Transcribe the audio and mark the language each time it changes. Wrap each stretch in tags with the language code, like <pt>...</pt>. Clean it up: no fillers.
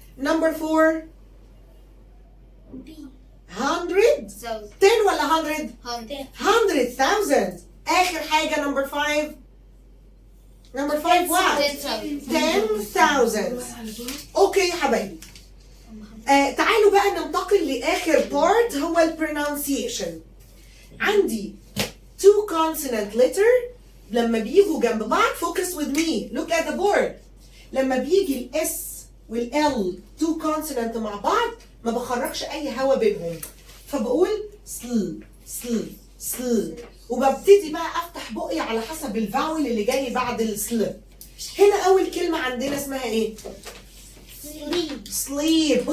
<ar>نمبر 4 100 10 ولا 100 100,000. آخر حاجة نمبر 5 نمبر 5 what 10,000. اوكي يا حبايبي، تعالوا بقى ننتقل لآخر بارت هو البرونانسيشن. عندي 2 consonant letter لما بيجوا جنب بعض</ar> <en>focus with me look at the board.</en> <ar>لما بيجي الاس والال 2 consonant مع بعض ما بخرجش اي هوا بينهم، فبقول سل سل سل، وببتدي بقى افتح بقي على حسب الفاول اللي جاي بعد السل. هنا اول كلمه عندنا اسمها ايه؟ sleep.</ar>